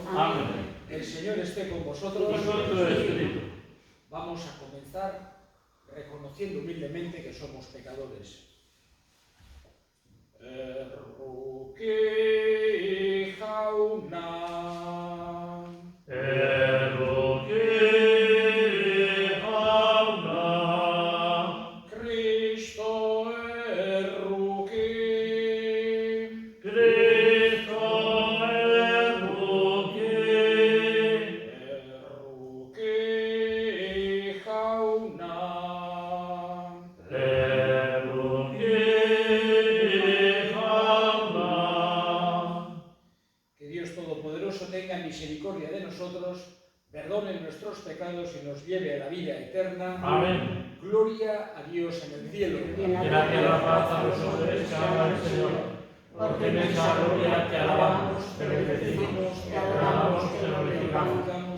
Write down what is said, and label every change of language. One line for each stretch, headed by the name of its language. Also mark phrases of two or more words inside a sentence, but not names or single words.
Spanish: Amén. El Señor esté con vosotros. Vamos a comenzar reconociendo humildemente que somos pecadores.
Basque: Erruki jauna. Erruki jauna. Cristo erruki. Cristo erruki. Erruki jauna. Erruki jauna.
Spanish: Que Dios Todopoderoso tenga misericordia de nosotros, perdone nuestros pecados y nos lleve a la vida eterna. Amén. Gloria a Dios en el cielo. Y en En la tierra paz a los hombres que aman al Señor. Porque en esa gloria te alabamos, te bendecimos, te adoramos, te glorificamos.